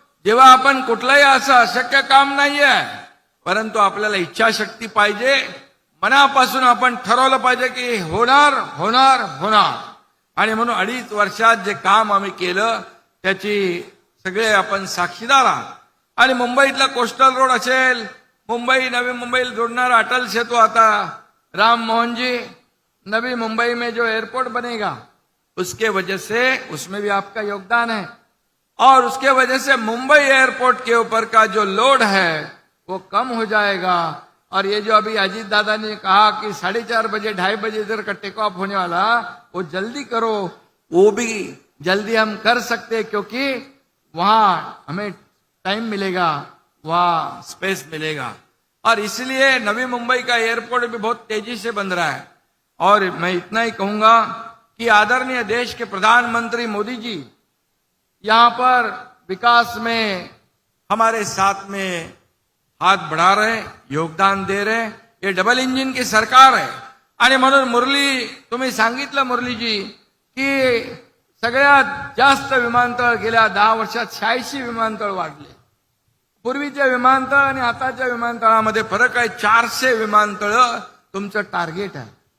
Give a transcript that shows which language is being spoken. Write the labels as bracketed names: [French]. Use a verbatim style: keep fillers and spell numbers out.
[Marathi] जेव्हा आपण कुठलंही असं अशक्य काम नाही आहे, परंतु आपल्याला इच्छाशक्ती पाहिजे. मनापासून आपण ठरवलं पाहिजे की होणार होणार होणार. आणि म्हणून अडीच वर्षात जे काम आम्ही केलं त्याची सगळे आपण साक्षीदार आहात. आणि मुंबईतला कोस्टल रोड असेल, मुंबई नवी मुंबईला जोडणारा अटल सेतु, [Hindi] आता राम मोहन जी नवी मुंबई में जो एयरपोर्ट बनेगा उसके वजह से उसमें भी आपका योगदान है, और उसके वजह से मुंबई एयरपोर्ट के ऊपर का जो लोड है वो कम हो जाएगा. और ये जो अभी अजीत दादा ने कहा कि साढ़े चार बजे ढाई बजे इधर का टेक ऑफ होने वाला, वो जल्दी करो, वो भी जल्दी हम कर सकते हैं, क्योंकि वहां हमें टाइम मिलेगा, वहां स्पेस मिलेगा. और इसलिए नवी मुंबई का एयरपोर्ट भी बहुत तेजी से बन रहा है. और मैं इतना ही कहूंगा कि आदरणीय देश के प्रधानमंत्री मोदी जी यहाँ पर विकास में हमारे साथ में हात बढ़ा रहे, योगदान दे रहे. [Marathi] हे डबल इंजिनची सरकार आहे. आणि म्हणून मुरली, तुम्ही सांगितलं मुरलीजी की सगळ्यात जास्त विमानतळ गेल्या दहा वर्षात शहाऐंशी विमानतळ वाढले. पूर्वीच्या विमानतळ आणि आताच्या विमानतळामध्ये फरक आहे. चारशे विमानतळ तुमचं टार्गेट आहे.